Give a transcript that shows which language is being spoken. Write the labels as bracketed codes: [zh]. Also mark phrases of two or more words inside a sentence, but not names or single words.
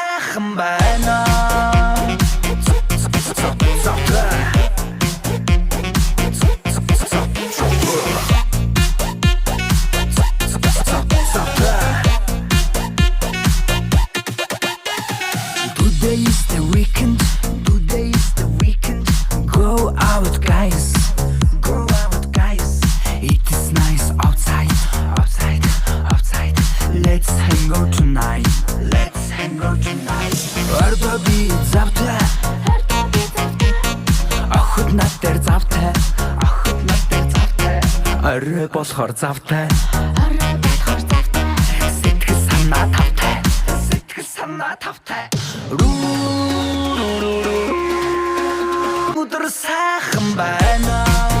[mn] сайхан байна. [en] Today is the weekend. Today is the weekend. Go out, guys. Go out, guys. It is nice outside, outside, outside. Let's hang out tonight. Let's hang out tonight. [mn] Ордо би завтра. Охид над дээр завтай. Охид над дээр завтай. Орой болохоор завтай. Орой болохоор завтай. Сэтгэл санаа тавтай. Сэтгэл санаа тавтай. Өдөр сайхан байна.